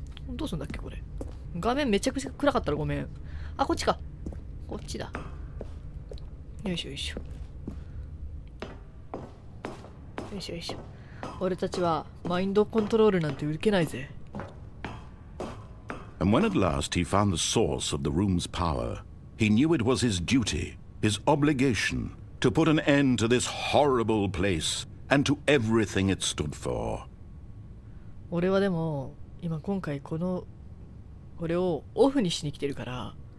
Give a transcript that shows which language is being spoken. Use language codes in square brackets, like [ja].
[ja] どうすんだっけこれ。画面めちゃくちゃ暗かったらごめん。あ、こっちか。こっちだ。よいしょよいしょ。よいしょよいしょ。俺たちはマインドコントロールなんて受けないぜ。 [en] And when at last he found the source of the room's power, he knew it was his duty, his obligation, to put an end to this horrible place and to everything it stood for. [ja] 俺はでも今回これをオフにしに来てるから。